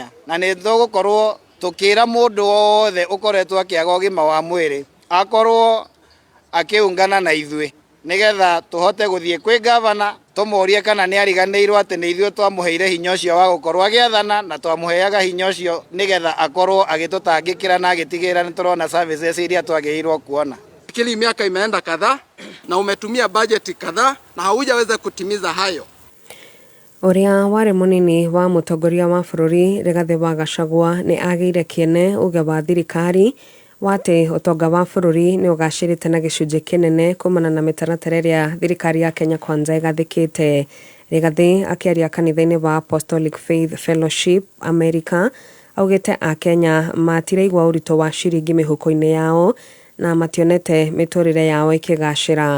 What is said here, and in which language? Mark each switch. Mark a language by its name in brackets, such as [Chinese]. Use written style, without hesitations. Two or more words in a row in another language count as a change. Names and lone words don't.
[Kikuyu] na nĩ tũgũkorwo tũkĩra mũndũ wothe ũkoretwo akĩaga ũgima wa mwĩrĩ akorwo akĩungana na ithuĩ nigetha tũhote gũthiĩ kwĩ gavana tũmũrie kana nĩ ariganĩirwo atĩ nĩ ithuĩ twamũheire hinya ũcio wa gũkorwo agĩathana na twamũheaga hinya ũcio nigetha akorwo agĩtũtangĩkĩra na agĩtigĩrĩra nĩ tũrona services iria twagĩrĩirwo kuona. [Swahili] Kili miaka imeenda kadhaa na umetumia bajeti kadhaa na haujaweza kutimiza hayo. [Kikuyu] Uria wari munini wa mutongoria wa bururi Rigathi wa Gachagua ni agĩire kĩene uge wa thirikari wate utonga wa bururi ni ugacĩrĩte na gĩcunjĩ kĩnene kumana na mĩtaratara ĩrĩa thirikari ya Kenya Kwanza ĩgathĩkĩte. Rigathi akĩaria kanitha-inĩ wa Apostolic Faith Fellowship America augĩte a Kenya matiraigua ũritũ wa ciringi mĩhuko-inĩ yao na mationete miturire yao ikigacira.